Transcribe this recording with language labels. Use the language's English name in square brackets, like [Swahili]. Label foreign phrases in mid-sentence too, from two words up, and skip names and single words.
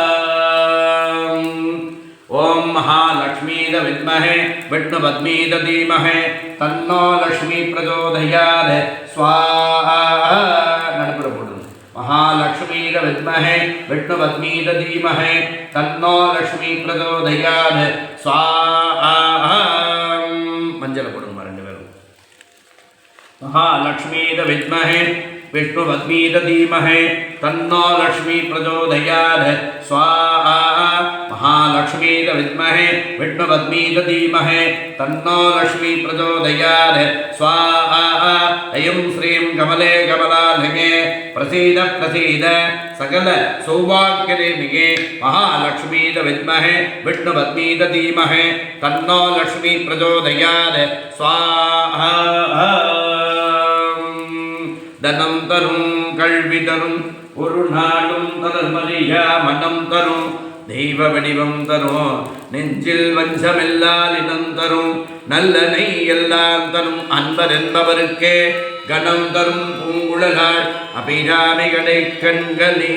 [Sanskrit] ओम महालक्ष्मीद विद्महे विष्णुपत्नीद धीमहि तन्नो लक्ष्मी प्रचोदयात् स्वाहा। महालक्ष्मीद विद्महे विष्णुपत्नीद धीमहि तन्नो लक्ष्मी प्रचोदयात् स्वाहा। [Tamil] மஞ்சள் போடுங்க ரெண்டு பேரும்। [Sanskrit] महालक्ष्मीद विद्महे विष्णुपत्नीद धीमहि तन्नो लक्ष्मी प्रचोदयात् स्वाहा। महालक्ष्मीद विद्महे विष्णुपत्नीद धीमहि तन्नो लक्ष्मी प्रचोदयात् स्वाहा। ऐं श्रीं कमले कमलालये प्रसीद प्रसीद सकल सौभाग्यदेविगे महालक्ष्मीद विद्महे विष्णुपत्नीद धीमहि तन्नो लक्ष्मी प्रचोदयात् स्वाहा। [Tamil] தனம் தரும் கல்வி தரும் ஒரு நாளும் தளர்மறியா மனம் தரும் தெய்வ வடிவம் தரும் நெஞ்சில் வஞ்சமில்லால் இனம் தரும் நல்லனை எல்லாம் தரும் அன்பர் என்பவருக்கே கணம் தரும் பூங்குழலாள் அபிராமிகளை கண்களே.